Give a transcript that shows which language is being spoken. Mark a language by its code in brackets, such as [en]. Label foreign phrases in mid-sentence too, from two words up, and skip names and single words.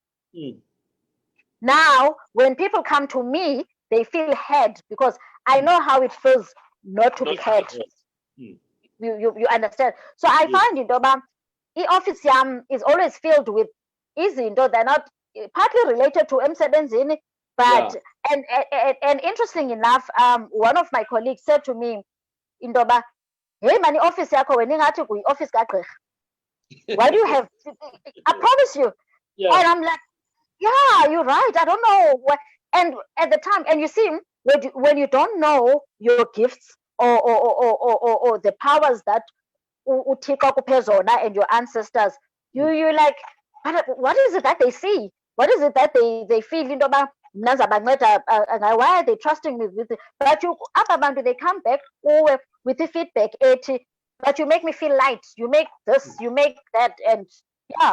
[en] Now, when people come to me, they feel heard because I know how it feels not to be heard. You understand? So I find [xh] i-office yam [en] is always filled with izinto. They're not partly related to emsebenzini, but and interesting enough, one of my colleagues said to me, [xh] indoba, hey mani office yakho wena ingathi kuyi-office kagqirha. [en] Why do you have? I promise you. And I'm like, yeah, you're right. I don't know what. And at the time, and you see, when you don't know your gifts or the powers that [xh] uThixo akuphe zona [en] and your ancestors, you're like, what is it that they see? What is it that they feel? Why are they trusting me with it? But you, they come back with the feedback. But you make me feel light. You make this, you make that, and yeah.